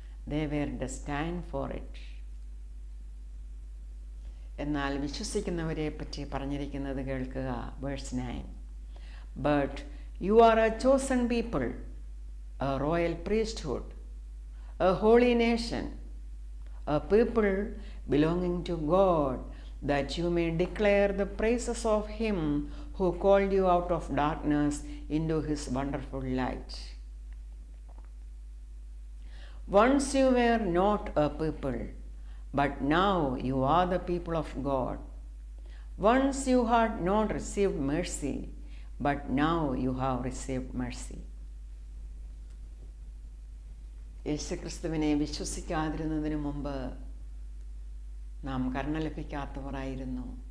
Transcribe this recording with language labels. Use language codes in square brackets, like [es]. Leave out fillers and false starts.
[en] They were destined for it. [ml] എന്നാൽ വിശ്വസിക്കുന്നവരെ പറ്റി പറഞ്ഞിരിക്കുന്നത് കേൾക്കുക. [en] Verse 9. But you are a chosen people, a royal priesthood, a holy nation, a people belonging to God, that you may declare the praises of Him who called you out of darkness into His wonderful light. Once you were not a people, but now you are the people of God. Once you had not received mercy, but now you have received mercy. [ml] യേശുക്രിസ്തുവിനെ വിശ്വസിക്കാതിരുന്നതിന് മുമ്പ് നാം കരുണ ലഭിക്കാത്തവരായിരുന്നു.